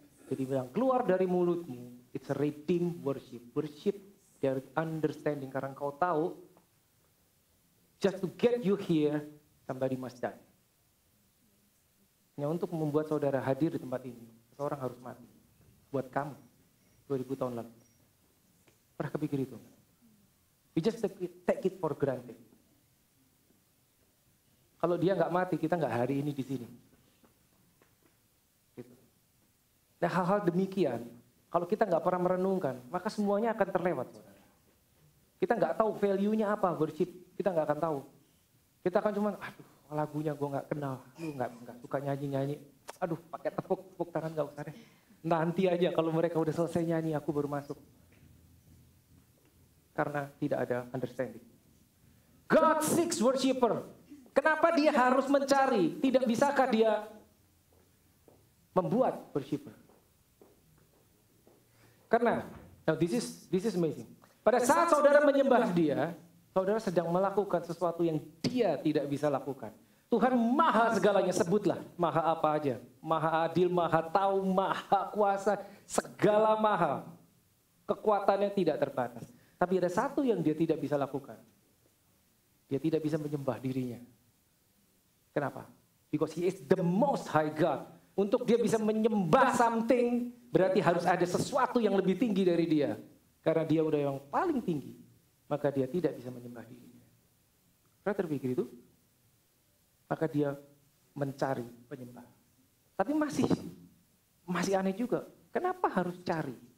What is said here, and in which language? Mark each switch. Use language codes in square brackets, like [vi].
[id] Jadi bilang, keluar dari mulutmu. [en] It's a redeemed worship. Worship dari understanding. [id] Karena engkau tahu, [en] just to get you here, somebody must die. [id] Hanya untuk membuat saudara hadir di tempat ini, seorang harus mati. Buat kamu, 2000 tahun lalu. Pernah kepikir itu? [en] We just take it for granted. [id] Kalau dia nggak mati, kita nggak hari ini di sini. Gitu. Nah, hal-hal demikian, kalau kita nggak pernah merenungkan, maka semuanya akan terlewat. Saudara. Kita nggak tahu value-nya apa worship, kita nggak akan tahu. Kita akan cuman, aduh lagunya gue nggak kenal, lu nggak suka nyanyi-nyanyi, aduh pakai tepuk tangan nggak usah deh. Nanti aja kalau mereka udah selesai nyanyi, aku baru masuk. Karena tidak ada understanding. [en] God seeks worshiper. [id] Kenapa dia harus mencari? Tidak bisakah dia membuat worshiper? Karena, [en] now this is amazing. [id] Pada saat saudara menyembah dia, saudara sedang melakukan sesuatu yang dia tidak bisa lakukan. Tuhan maha segalanya, sebutlah. Maha apa aja. Maha adil, maha tahu, maha kuasa. Segala maha. Kekuatannya tidak terbatas. Tapi ada satu yang dia tidak bisa lakukan. Dia tidak bisa menyembah dirinya. Kenapa? [en] Because he is the most high God. [id] Untuk dia bisa menyembah something, berarti harus ada sesuatu yang lebih tinggi dari dia. Karena dia udah yang paling tinggi. Maka dia tidak bisa menyembah dirinya. Pernah terpikir itu? Maka dia mencari penyembah. Tapi masih aneh juga. Kenapa harus cari?